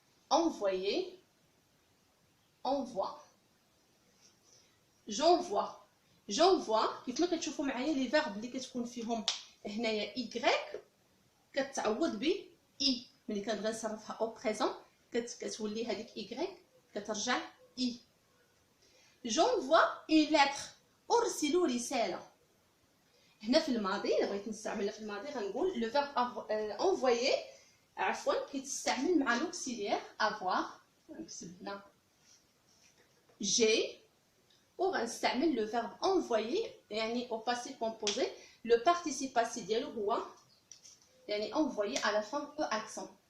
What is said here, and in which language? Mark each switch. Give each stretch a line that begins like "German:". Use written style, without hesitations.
French: envoyer envoie.
Arabic: j'envoie كيف ما كتشوفوا معايا لي فيرب اللي كتكون فيهم هنايا y كتعوض ب اي. ملي كنبغي نصرفها
French: au présent
Arabic: كتولي هذيك y كترجع i.
French: j'envoie une lettre
Arabic: أرسل رسالة. هنا في الماضي إلا بغيت نستعملها في الماضي غنقول لو فيرب envoyer عفوا كيتستعمل مع
French: l'auxiliaire avoir.
Arabic: غنكتب هنا j'ai وغنستعمل لو فيرب envoyer يعني
French: au passé composé.
Arabic: لو
French: participe passé
Arabic: ديالو هو يعني envoyer à la fin e accent.